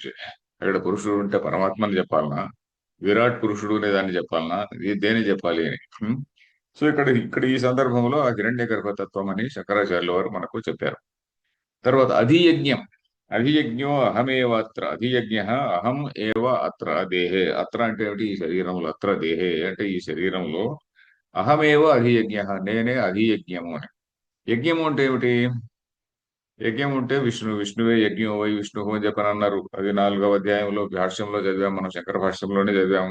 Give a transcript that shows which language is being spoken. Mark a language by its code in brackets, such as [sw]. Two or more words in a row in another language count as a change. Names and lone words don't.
[te] ఇక్కడ పురుషుడు అంటే పరమాత్మని చెప్పాలనా, విరాట్ పురుషుడు అనే దాన్ని చెప్పాలనా, ఇది దేని చెప్పాలి అని. సో ఇక్కడ ఈ సందర్భంలో ఆ హిరణ్య గర్భతత్వం అని శంకరాచార్యుల వారు మనకు చెప్పారు. తర్వాత అధియజ్ఞం. [sa] अधियज्ञो अहमेव अत्र. अधियज्ञ अहं एव अत्र देहे. [te] అత్ర అంటే ఏమిటి? ఈ శరీరంలో. [sa] अत्र देहे [te] అంటే ఈ శరీరంలో. [sa] अहमेव अधियज्ञ, [te] నేనే అధియజ్ఞము అని. యజ్ఞము అంటే ఏమిటి? యజ్ఞం ఉంటే విష్ణువే [sa] यज्ञं वै विष्णु [te] అని చెప్పని అన్నారు. అది 4వ అధ్యాయంలో భాష్యంలో చదివాము, మనం శంకర భాష్యంలోనే చదివాము.